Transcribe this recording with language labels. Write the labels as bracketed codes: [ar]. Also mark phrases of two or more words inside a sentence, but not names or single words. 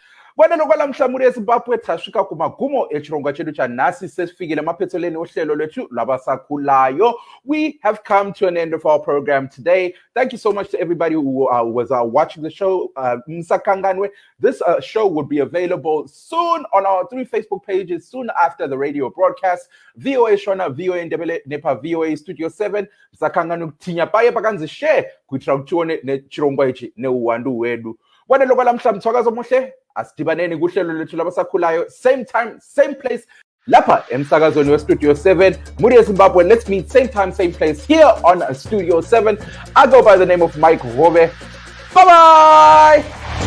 [nd] Wena lokwalamhla eZimbabwe [sn] sasifika kumagumo echirongwa chedu chanhasi [nd] sesifikile emaphethelweni ohlelo lwethu lwabasakhulayo. [en] We have come to an end of our program today. Thank you so much to everybody who was watching the show. This show will be available soon on our 3 Facebook pages soon after the radio broadcast. VOA Shona, VOA Ndebele, Nepa, VOA Studio 7. [sn] Msakanganu tinya paye pakanzi share kuitira kuchione nechirongwa ichi neuwandu wedu. [nd] Wena lokwalamhla mthwakazo muhle. Asidibaneni kuhlelo lethu labasakhulayo, [en] same time, same place, [nd] lapha emsakazweni weStudio 7, Muria Zimbabwe. [en] Let's meet same time, same place here on Studio 7. I go by the name of Mike Hove. Bye-bye!